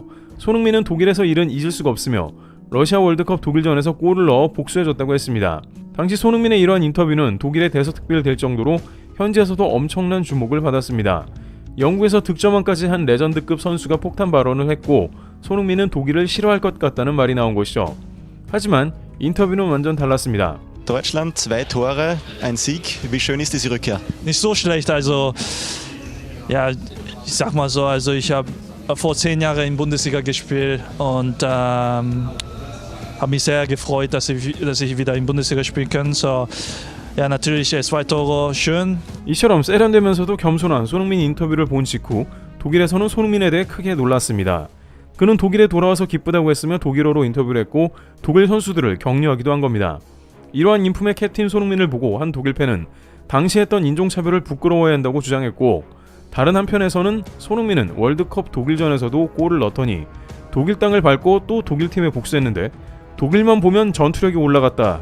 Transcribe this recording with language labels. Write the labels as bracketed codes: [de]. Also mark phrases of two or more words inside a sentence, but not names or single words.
[ko] 손흥민은 독일에서 일은 잊을 수가 없으며 러시아 월드컵 독일전에서 골을 넣어 복수해줬다고 했습니다. 당시 손흥민의 이러한 인터뷰는 독일에 대서특필될 정도로 현지에서도 엄청난 주목을 받았습니다. 영국에서 득점왕까지 한 레전드급 선수가 폭탄 발언을 했고 손흥민은 독일을 싫어할 것 같다는 말이 나온 것이죠. 하지만 인터뷰는 완전 달랐습니다. [de] Deutschland, 2 Tore, ein Sieg. Wie schön ist diese Rückkehr? Nicht so schlecht, also ja, ich sag mal so, also ich habe vor 10 Jahren in Bundesliga gespielt und habe mich sehr gefreut, dass ich wieder in Bundesliga spielen kann. So, ja, natürlich 2 Tore schön. [ko] 이처럼 세련되면서도 겸손한 손흥민 인터뷰를 본 직후 독일에서는 손흥민에 대해 크게 놀랐습니다. 그는 독일에 돌아와서 기쁘다고 했으며 독일어로 인터뷰를 했고 독일 선수들을 격려하기도 한 겁니다. 이러한 인품의 캡틴 손흥민을 보고 한 독일 팬은 당시 했던 인종차별을 부끄러워해야 한다고 주장했고 다른 한편에서는 손흥민은 월드컵 독일전에서도 골을 넣더니 독일 땅을 밟고 또 독일팀에 복수했는데 독일만 보면 전투력이 올라갔다.